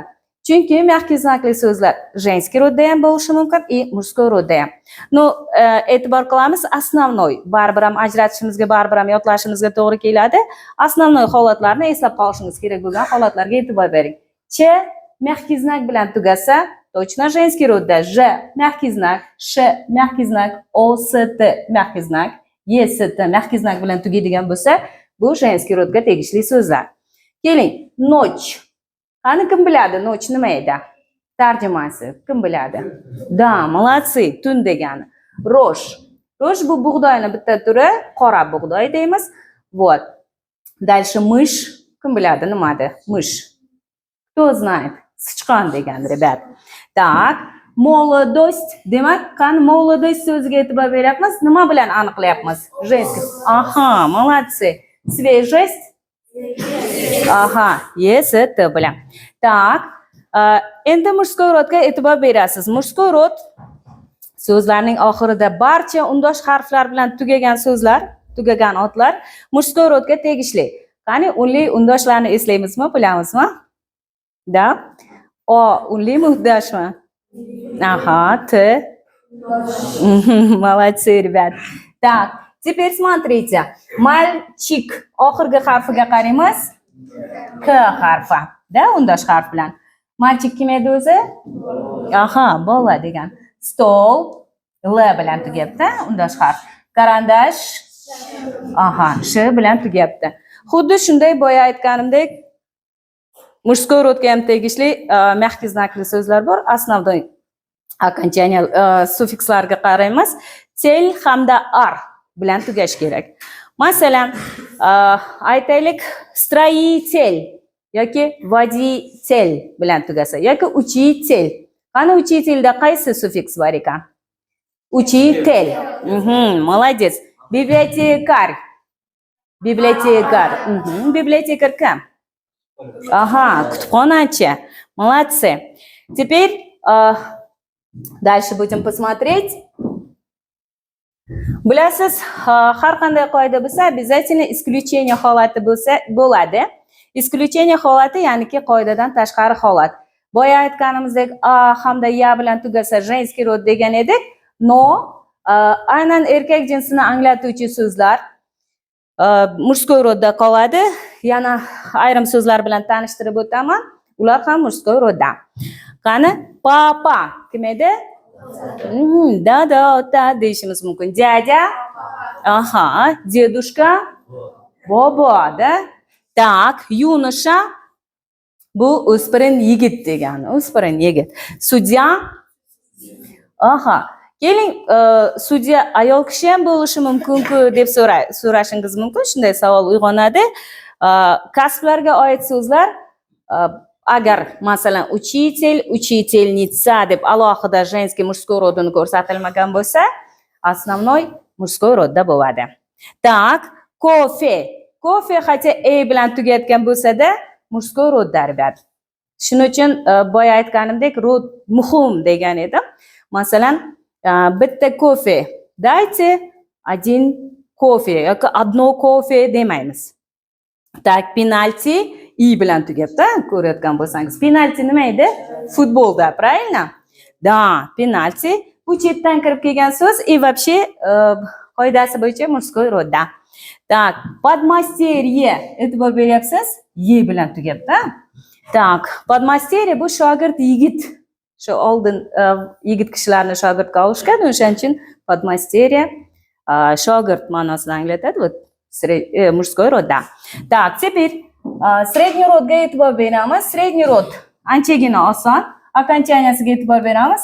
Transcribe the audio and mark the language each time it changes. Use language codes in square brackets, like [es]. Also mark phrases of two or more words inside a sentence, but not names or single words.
[uz] Chunki [ru] mягкий знакli [uz] so'zlar [ru] женский rodda [uz] ham bo'lishi mumkin, [ru] мужской rodda [uz] ham. No, e'tibor qilamiz, основной, baribir ham ajratishimizga, baribir ham yodlashimizga to'g'ri keladi. Основной holatlarni eslab qolishingiz kerak bo'lgan holatlarga e'tibor bering. Ch [ru] mягкий знак [uz] bilan tugasa, [ru] точно женский rodda. Ж мягкий знак, sh mягкий знак, [uz] ost [ru] mягкий знак, [uz] est [ru] mягкий знак [uz] bilan tugaydigan bo'lsa, bu [ru] женский rodga [uz] tegishli so'zlar. Keling, ночь. Qani kim biladi ночь nima edi? Tarjimasi kim biladi? [ru] Da, молодцы, [uz] tun degani. Rosh bu bug'doyning bitta turi, qora bug'doy deymiz. [ru] Вот. Дальше мышь, [uz] kim biladi nimadi? [ru] Мышь. Кто знает? [uz] Sichqon degani, [ru] rебят. Так, молодость, [uz] demak, qani молодость so'ziga e'tibor beryapmiz. Nima bilan aniqlayapmiz? [ru] Женский. Aha, молодцы. Свежесть. [uz] Aha, est bilan. Так, endi [ru] мужской rodga [uz] e'tibor berasiz. [ru] Мужской rod [uz] so'zlarning oxirida barcha undosh harflar bilan tugagan so'zlar, tugagan otlar [ru] мужской rodga [uz] tegishli. Qani, unli undoshlarni eslaymizmi, bilamizmi? Da? O, unli undoshmi? [ru] Aha, t. Молодцы, ребят. Так, теперь смотрите. Мальчик. [uz] Oxirgi harfiga qaraymiz. K harfi. Da, undosh harf bilan. Mальчик kim edi o'zi? Aha, bola degan. Stol. L bilan tugayapti, undosh harf. Karandash. Aha, sh bilan tugayapti. Xuddi shunday boya aytganimdek, [ru] мужской rodga [uz] ham tegishli [ru] mягкий знакli [uz] so'zlar bor. [ru] Основной окончание [uz] suffikslarga qaraymiz. Tel hamda ar bilan tugash kerak. Masalan, aytaylik, строитель yoki водитель bilan tugasa yoki учитель. Qani учительda qaysi suffiks bor ekan? [ru] Учитель. Молодец. Библиотекарь. Библиотекарь kim? [uz] Aha, kutubxonachi. [ru] Молодцы. Теперь дальше будем посмотреть. [uz] Bilasiz, har qanday qoida bo'lsa, [ru] обязательно исключение [uz] holati bo'ladi. Исключение holati, ya'niki qoidadan tashqari holat. Boya aytganimizdek, a hamda ya bilan tugasa [ru] женский rod [uz] degan edik. No, aynan erkak jinsini anglatuvchi so'zlar [ru] мужской rodda [uz] qoladi. Yana ayrim so'zlar bilan tanishtirib o'taman. Ular ham [ru] мужской rodda. [uz] Qani, papa kim edi? Da, ota deyishimiz mumkin. [ru] Dядя. [uz] Aha, дедушка. Bobo da. [ru] Так, юноша. [uz] Bu o'spirin yigit degani. O'spirin yigit. Sudya. Aha. Keling, sudya ayol kishi ham bo'lishi mumkin-ku deb so'rashingiz mumkin. Shunday savol uyg'onadi. Kasblarga oid so'zlar agar masalan учительница deb alohida [ru] женский мужской rodini [uz] ko'rsatilmagan bo'lsa, [ru] основной мужской rodda [uz] bo'ladi. Так, kofe хотя bilan tugatgan bo'lsa-da, [ru] мужской rodda [uz] beradi. Shuning uchun boya aytganimdek rod muhim degan edim. Masalan, bitta kofe, [ru] dайте один кофе yoki одно кофе demaymiz. [uz] Tak, penalti bilan tugabdi, ko'rayotgan bo'lsangiz. Penalti nima edi? Futbolda, [ru] правильно? Da, [uz] penalti bu chetdan kirib kelgan so'z [ru] и вообще [uz] qoidasi bo'yicha [ru] мужской rodda. Так, подмастерье, [uz] e'tibor beryapsiz? Bilan tugabdi. [ru] Так, подмастерье [uz] bu shogird yigit. Shu oldin yigit kishilarni shogirdga olishgan, o'shaning uchun подмастерье shogird ma'nosini anglatadi. [ru] Вот мужской rod da. Так, теперь средний rodga [uz] e'tibor beramiz. [ru] Средний rod [uz] anchagina oson. Окончанияsiga e'tibor beramiz.